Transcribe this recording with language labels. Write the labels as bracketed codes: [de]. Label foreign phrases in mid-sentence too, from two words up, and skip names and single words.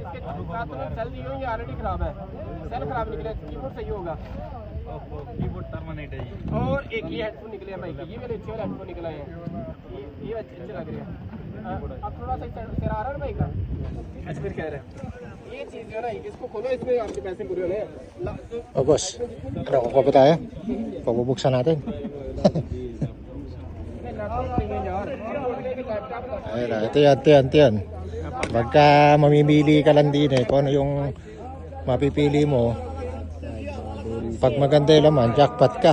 [hi] इसके साथ में सेल दी हुई है, ऑलरेडी खराब है। सेल खराब निकला है, कीबोर्ड सही होगा। [en] keyboard permanent [hi] है। और एक ये हेडफोन निकले हैं भाई, ये वाले अच्छे वाले हेडफोन निकले हैं। ये अच्छे लग रहे हैं। अब थोड़ा सा इधर आ रहा है ना भाई का, अच्छा फिर कह रहे हैं ये चीज जो है ना, इसको खोलो, इसमें आपके पैसे पूरे होने हैं। [en] O boss, [tl] nakukuha pa tayo? Pabubuksan natin. Ayun, ito yan. Pagka mamimili ka lang din kung ano yung mapipili mo, pag maganda yung laman, jackpot ka.